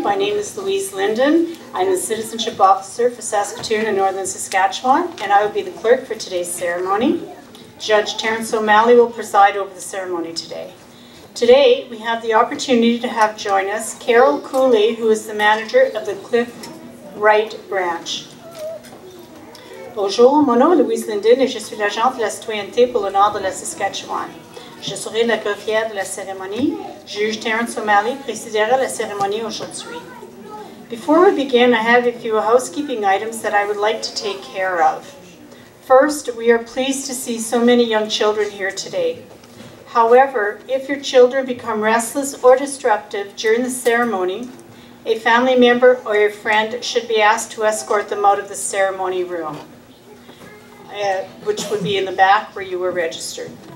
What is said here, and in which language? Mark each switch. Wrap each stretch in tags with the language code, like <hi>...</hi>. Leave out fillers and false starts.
<en>My name is Louise Linden. I'm the Citizenship Officer for Saskatoon and Northern Saskatchewan, and I will be the clerk for today's ceremony. Judge Terence O'Malley will preside over the ceremony today. Today, we have the opportunity to have join us Carol Cooley, who is the manager of the Cliff Wright branch.</en> <fr>Bonjour, mon nom est Louise Linden et je suis l'agente de la citoyenneté pour le nord de la Saskatchewan. Je serai la greffière de la cérémonie. Juge Terence O'Malley présidera la cérémonie aujourd'hui.</fr> <en>Before we begin, I have a few housekeeping items that I would like to take care of. First, we are pleased to see so many young children here today. However, if your children become restless or disruptive during the ceremony, a family member or a friend should be asked to escort them out of the ceremony room, which would be in the back where you were registered.</en>